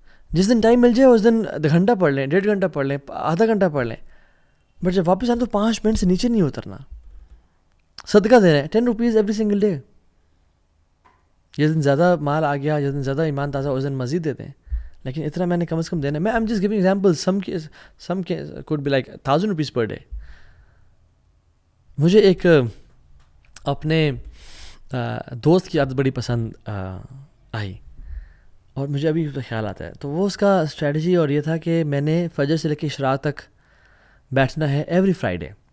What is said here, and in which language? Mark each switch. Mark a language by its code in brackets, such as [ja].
[ur] جس دن ٹائم مل جائے اس دن گھنٹہ پڑھ لیں, 1.5 گھنٹہ پڑھ لیں, آدھا گھنٹہ پڑھ لیں, [en] but جب واپس آئیں [ur] تو 5 منٹ سے نیچے نہیں اترنا. صدقہ دے رہے ہیں [en] 10 rupees every single day. [ur] جس دن زیادہ مال آ گیا, جس دن زیادہ ایمان تازہ, اس دن مزید دیتے ہیں, لیکن اتنا میں نے کم از کم دینا ہے. [en] میں I'm just giving examples, some could be like 1000 rupees per day. [ur] مجھے ایک اپنے دوست کی عادت بڑی پسند آئی اور مجھے ابھی خیال آتا ہے. تو وہ اس کا اسٹریٹجی اور یہ تھا کہ میں نے فجر سے لے کے اشراق تک بیٹھنا ہے ایوری فرائیڈے.